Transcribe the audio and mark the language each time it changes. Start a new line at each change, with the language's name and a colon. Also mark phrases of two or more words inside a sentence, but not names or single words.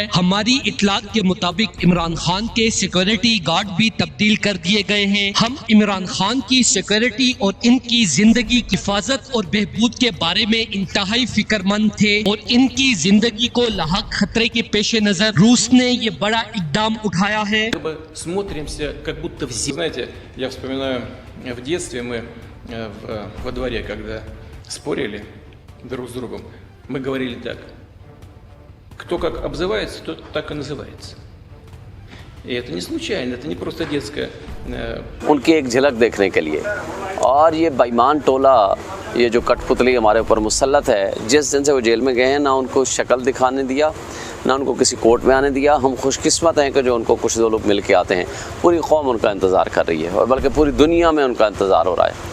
Urdu: ہماری اطلاعات کے مطابق عمران خان کے
English: security guard
Urdu: بھی تبدیل کر دیے گئے ہیں. ہم عمران خان کی سیکیورٹی اور ان کی زندگی کی حفاظت اور بہبود کے بارے میں انتہائی فکرمند تھے اور ان کی زندگی کو لاحق خطرے کے پیش نظر روس نے یہ بڑا اقدام اٹھایا ہے.
Russian: Смотримся, как будто все. Знаете, я вспоминаю в детстве мы во дворе, когда спорили друг с другом, мы говорили так: кто как обзывается, тот так и называется. И это не случайно, это не просто детская.
Urdu: ان کی ایک جھلک دیکھنے کے لیے. اور یہ بے ایمان ٹولہ، یہ جو کٹھ پتلی ہمارے اوپر مسلط ہے، جس دن سے وہ جیل میں گئے ہیں نا ان کو شکل دکھانے دیا، نہ ان کو کسی کورٹ میں آنے دیا. ہم خوش قسمت ہیں کہ جو ان کو کچھ دو لوگ مل کے آتے ہیں۔ پوری قوم ان کا انتظار کر رہی ہے اور بلکہ پوری دنیا میں ان کا انتظار ہو رہا ہے.